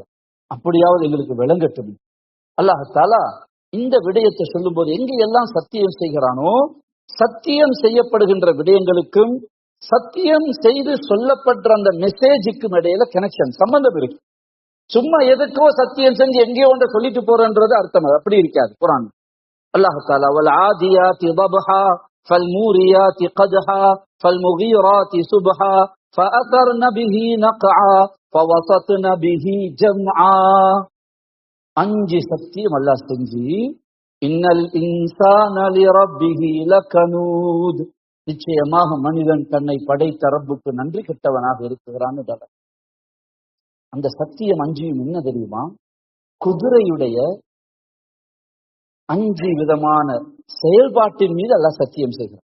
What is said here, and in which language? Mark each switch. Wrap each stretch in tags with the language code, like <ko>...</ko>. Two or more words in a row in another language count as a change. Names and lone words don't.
<ta>அப்படியாவது எங்களுக்கு விளங்கட்டும். அல்லாஹ் தஆலா இந்த விடயத்தை சொல்லும் போது எங்க எல்லாம் சத்தியம் செய்கிறானோ, சத்தியம் செய்யப்படுகின்ற விடயங்களுக்கும் சத்தியம் செய்து சொல்லப்படுற அந்த மெசேஜுக்கும் இடையில கனெக்ஷன், சம்பந்தம் இருக்கு. சும்மா எதுக்கோ சத்தியம் செஞ்சு எங்கேயோ ஒன்றை சொல்லிட்டு போறன்றது அர்த்தம் அப்படி இருக்காது.</ta> <ar>قرآن الله تعالى وال عاديات ضبحا فالموريات قدحا فالمغيرات صبحا فأثرن به نقعا فوسطن به جمعا.</ar> <ta>5 சத்தியம் அல்லாஹ் செஞ்சு,</ta> <ar>إن الإنسان لربه لكنود,</ar> <ta>நிச்சயமாக மனிதன் தன்னை படைத்த ரப்புக்கு நன்றி கெட்டவனாக இருக்கிறான். அந்த சத்தியம் 5 என்ன தெரியுமா? குதிரையுடைய 5 விதமான செயல்பாட்டின் மீது அல்லாஹ் சத்தியம் செய்கிறான்.</ta>